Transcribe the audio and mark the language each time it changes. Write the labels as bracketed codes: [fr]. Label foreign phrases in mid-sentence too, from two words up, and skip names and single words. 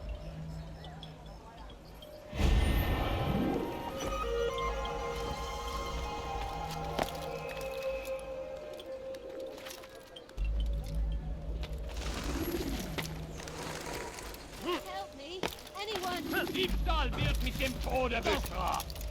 [en] Help me! Anyone! [de] Diebstahl wird mit dem Tode bestraft!